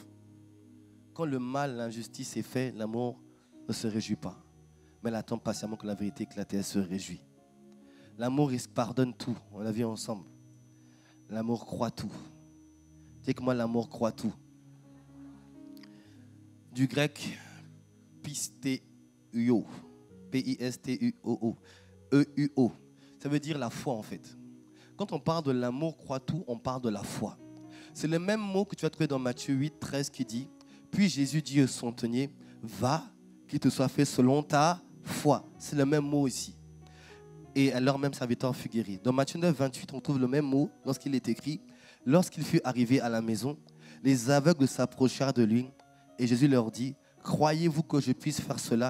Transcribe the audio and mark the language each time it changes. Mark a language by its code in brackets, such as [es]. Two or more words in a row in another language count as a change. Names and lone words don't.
[fr] Quand le mal, l'injustice est fait, l'amour ne se réjouit pas. Mais elle attend patiemment que la vérité éclate et elle se réjouit. L'amour, il pardonne tout. On l'a vu ensemble. L'amour croit tout. Dis que moi, l'amour croit tout. Du grec, pisteuo. P-I-S-T-U-O-O. E-U-O. Ça veut dire la foi en fait. Quand on parle de l'amour croit tout, on parle de la foi. C'est le même mot que tu vas trouver dans Matthieu 8, 13 qui dit « Puis Jésus dit au centenier, va, qu'il te soit fait selon ta foi. » C'est le même mot ici. Et alors même serviteur fut guéri. Dans Matthieu 9, 28, on trouve le même mot lorsqu'il est écrit « Lorsqu'il fut arrivé à la maison, les aveugles s'approchèrent de lui et Jésus leur dit « Croyez-vous que je puisse faire cela ?»